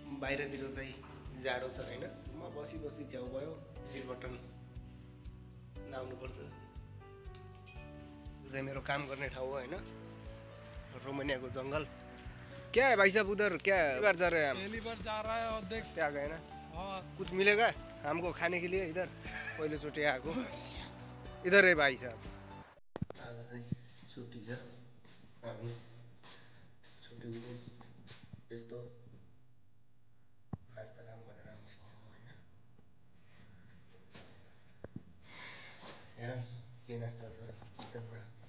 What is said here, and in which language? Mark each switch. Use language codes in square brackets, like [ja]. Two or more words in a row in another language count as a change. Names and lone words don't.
[ne] बाहिरतिर चाहिँ जाडो छ होइन, म बसी बसी छेउ भयो बटन लाउनुपर्छ। यो चाहिँ मेरो काम गर्ने ठाउँ हो होइन, रोमानियाको जङ्गल। [hi] क्या है भाई साहब उधर क्या बार जा रहे हैं हम? पहली बार जा रहा है और देख क्या गए ना, हाँ कुछ मिलेगा हमको खाने के लिए इधर? [ne] पहिलोचोटि आएको [hi] इधर है भाइ साहब। [ne] आज चाहिँ छुट्टी छ, हामी छुट्टीको दिन यस्तो नास्ता काम गरेर आउनु सकेको होइन। हेर के नास्ता छ किचनमा।